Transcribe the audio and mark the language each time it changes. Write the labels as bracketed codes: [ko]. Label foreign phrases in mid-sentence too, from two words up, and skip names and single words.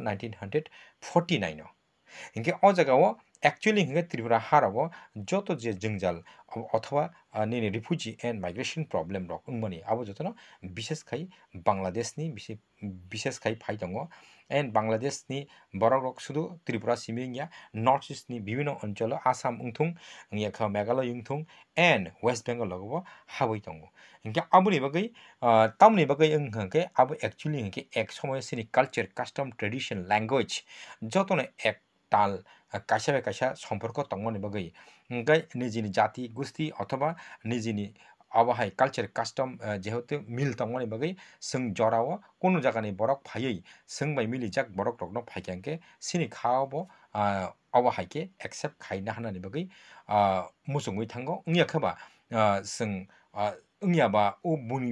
[trp] 1949 ইনকে অ জায়গাও অ্যাকচুয়ালি হিংকে ত্রিপুরা হারাবো যত যে জঞ্জাল অথবা নিনে [en] refugee and migration problem [trp] রক উংমানি আবো যতন বিশেষ খাই বাংলাদেশনি বিশেষ খাই ফাই দङ এন্ড বাংলাদেশনি বড় রক শুধু ত্রিপুরা সিমিংয়া নর্থ ইস্টনি বিভিন্ন অঞ্চল আসাম উংথুং ইয়াখা মেঘালয় উংথুং এন্ড ওয়েস্ট বেঙ্গল লগবো হাবই দङ ইনকে আবুনি বাগৈ তামনি বাগৈ ওংকে আবো অ্যাকচুয়ালি হিংকে এক সময় সিনি [en] culture custom tradition language [trp] যতন এক ताल कायसा सम्पर्क तंगमनि बागै ओंखाय निजिनि जाति गुस्ति अथवा निजिनि आबहाय [en] culture custom [trp] जेहेतु मिल तंगमनि बागै जों जराव कोनो जागानि बरक फायै जों बाय मिलि जाक बरक रकनो फायखांके सिनि खावबो आबहायके एक्सेप्ट खायना हानानि बागै मुसुङै थांगो ओंयाखबा जों ओंयाबा ओ बुनि